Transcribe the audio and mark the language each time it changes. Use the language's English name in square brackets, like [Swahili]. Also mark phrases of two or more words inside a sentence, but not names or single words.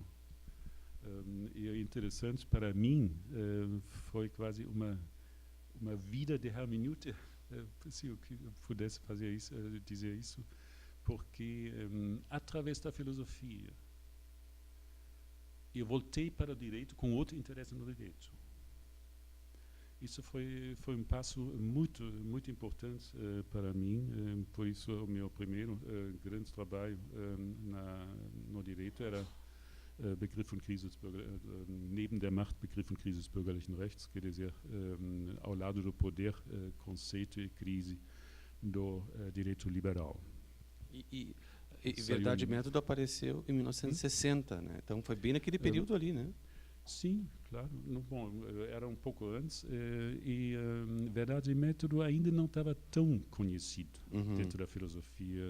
[Portuguese] E é interessante para mim, foi quase uma vida de hermeneuta, se eu pudesse fazer isso, dizer isso, porque através da filosofia eu voltei para o direito com outro interesse no direito. Isso foi um passo muito importante para mim, por isso o meu primeiro grande trabalho no direito era Begriff und Krise neben der Macht, Begriff und Krise des bürgerlichen Rechts, quer dizer, ao lado do poder, conceito e crise do direito liberal. E Verdade e Método apareceu em 1960, né? Então foi bem naquele período ali, né? Sim, claro. Bom, era um pouco antes e Verdade e Método ainda não estava tão conhecido dentro da filosofia.